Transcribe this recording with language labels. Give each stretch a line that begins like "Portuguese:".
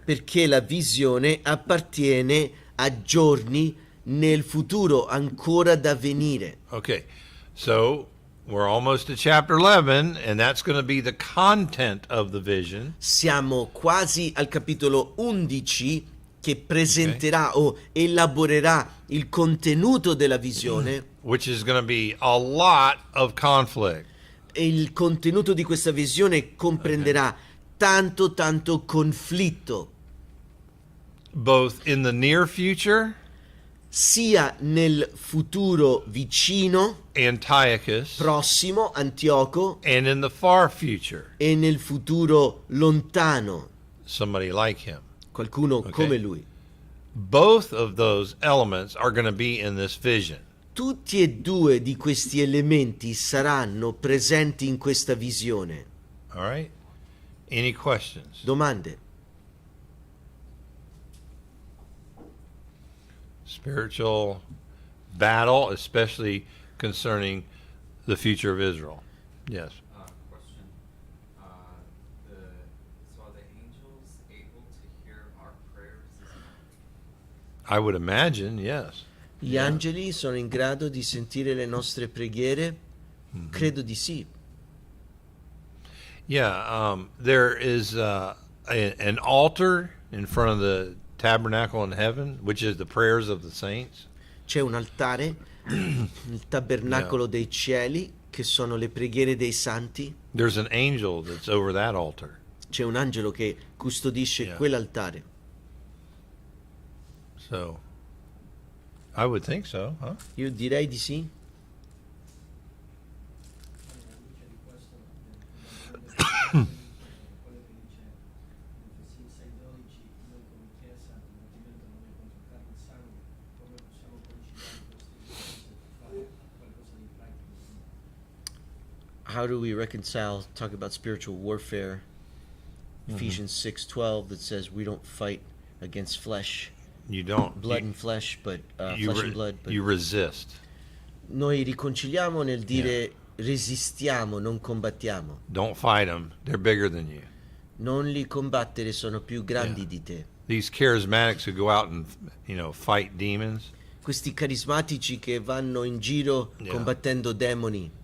Italian: Perché la visione appartiene a giorni nel futuro ancora da venire.
English: Okay. So we're almost to chapter 11, and that's going to be the content of the vision.
Italian: Siamo quasi al capitolo 11 che presenterà o elaborerà il contenuto della visione.
English: Which is going to be a lot of conflict.
Italian: E il contenuto di questa visione comprenderà tanto conflitto,
English: Both in the near future,
Italian: sia nel futuro vicino,
English: Antiochus,
Italian: prossimo, Antioco,
English: and in the far future,
Italian: e nel futuro lontano,
English: somebody like him.
Italian: qualcuno come lui.
English: Both of those elements are going to be in this vision.
Italian: Tutti e due di questi elementi saranno presenti in questa visione.
English: All right? Any questions?
Italian: Domande?
English: Spiritual battle, especially concerning the future of Israel. Yes. Question. So are the angels able to hear our prayers as well? I would imagine, yes.
Italian: Gli angeli sono in grado di sentire le nostre preghiere? Credo di sì.
English: Yeah, there is an altar in front of the tabernacle in heaven, which is the prayers of the saints.
Italian: C'è un altare, il tabernacolo dei cieli, che sono le preghiere dei santi.
English: There's an angel that's over that altar.
Italian: C'è un angelo che custodisce quell'altare.
English: So, I would think so, huh?
Italian: Io direi di sì.
English: How do we reconcile, talk about spiritual warfare, Ephesians 6:12, that says we don't fight against flesh, You don't. blood and flesh, but you, flesh and blood. But you resist.
Italian: noi riconciliamo nel dire resistiamo, non combattiamo.
English: Don't fight them. They're bigger than you.
Italian: Non li combattere, sono più grandi di te.
English: These charismatics who go out and, fight demons,
Italian: Questi carismatici che vanno in giro combattendo demoni,